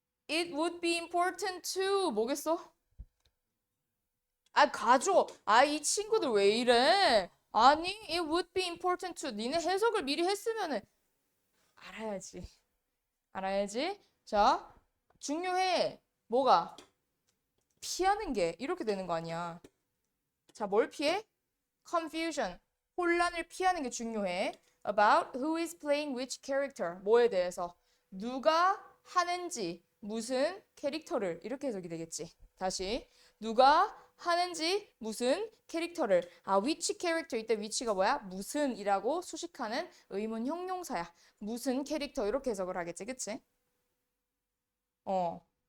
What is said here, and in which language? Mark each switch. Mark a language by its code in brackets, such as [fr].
[en] It would be important to [ko] 뭐겠어? 아, 가져. 아, 이 친구들 왜 이래? [en] 아니, it would be important to. [ko] 니네 해석을 미리 했으면은 알아야지. 알아야지. 자, 중요해. 뭐가? 피하는 게 이렇게 되는 거 아니야. 자, 뭘 피해? confusion. 혼란을 피하는 게 중요해. [en] about who is playing which character. [ko] 뭐에 대해서. 누가 하는지 무슨 캐릭터를 이렇게 해석이 되겠지. 다시. 누가 하는지 무슨 캐릭터를. 아, which character. 이때 which가 뭐야? 무슨이라고 수식하는 의문 형용사야. 무슨 캐릭터 이렇게 해석을 하겠지. 그치? 어.